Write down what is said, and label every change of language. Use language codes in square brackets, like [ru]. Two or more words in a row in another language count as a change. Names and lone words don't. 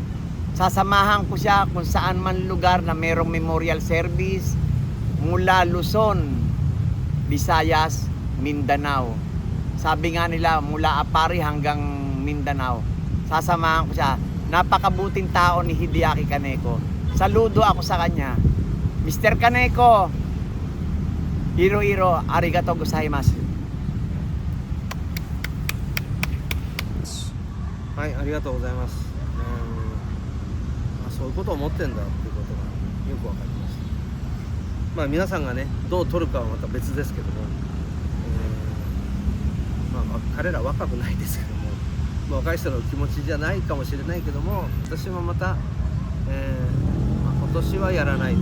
[tl] Sasamahan ko siya kung saan man lugar na merong memorial service, mula Luzon, Visayas, Mindanao. Sabi nga nila, mula Apari hanggang Mindanao. Sasamahan ko siya. Napakabuting tao ni Hideaki Kaneko. Saludo ako sa kanya. Mr. [ja] Kaneko, いろ ありがとう ございます. はい、ありがとうございます。そういうことを思ってんだっていうことがよくわかりました。まあ皆さんがねどう取るかはまた別ですけども、彼ら若くないですけども、若い人の気持ちじゃないかもしれないけども、私もまた、今年はやらないです。